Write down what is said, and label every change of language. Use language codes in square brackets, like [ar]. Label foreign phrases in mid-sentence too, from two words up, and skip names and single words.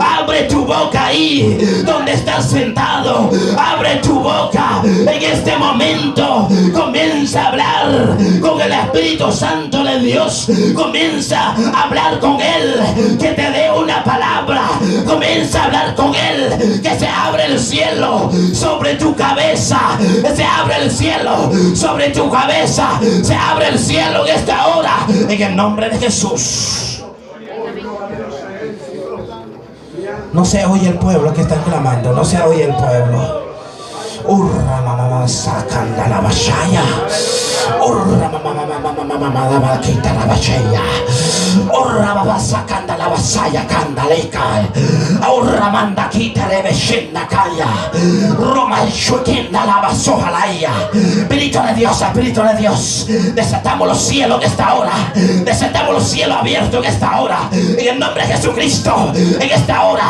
[es] Abre tu boca ahí donde estás sentado, abre tu boca en este momento, comienza a hablar con el Espíritu Santo de Dios, comienza a hablar con Él, que te dé una palabra, comienza a hablar con Él, que se abre el cielo sobre tu cabeza, se abre el cielo sobre tu cabeza, se abre el cielo en esta hora, en el nombre de Jesús. No se oye el pueblo que están clamando, no se oye el pueblo. Urra mamá sacanda la bachaya. Urra mamá quita la bachaya. Urra mamá sacanda la la vasalla candaleca. Ahora manda quita le vecina calla. Roma chuquenda la vasoja laia. Espíritu de Dios, Espíritu de Dios. Desatamos los cielos en esta hora. Desatamos los cielos abiertos en esta hora. En el nombre de Jesucristo. En esta hora.